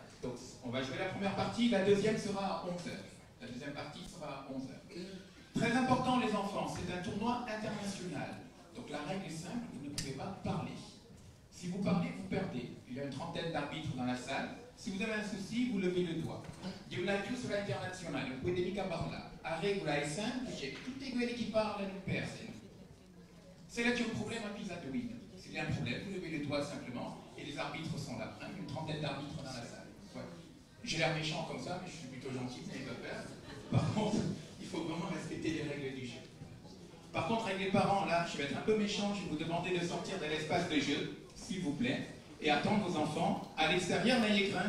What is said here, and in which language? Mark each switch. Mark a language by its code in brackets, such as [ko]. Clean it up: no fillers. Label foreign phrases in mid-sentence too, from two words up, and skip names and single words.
[fr] Donc, on va jouer la première partie. La deuxième sera à 11h. La deuxième partie sera à 11h. Très important, les enfants, c'est un tournoi international. Donc la règle est simple, vous ne pouvez pas parler. Si vous parlez, vous perdez. Il y a une trentaine d'arbitres dans la salle. Si vous avez un souci, vous levez le doigt. [it] Io la chiusura internazionale, non puoi mica parlare. La regola è semplice, tutti quelli che parlano perdono. [fr] C'est là qu'il y a un problème à Pisa de Win. S'il y a un problème, vous levez le doigt simplement, et les arbitres sont là. Une trentaine d'arbitres dans la salle. Ouais. J'ai l'air méchant comme ça, mais je suis plutôt gentil, vous n'avez pas peur. Par contre, il faut vraiment respecter les règles du jeu. Par contre, avec les parents, là, je vais être un peu méchant, je vais vous demander de sortir de l'espace de jeu, s'il vous plaît, et attendre vos enfants à l'extérieur, n'ayez crainte.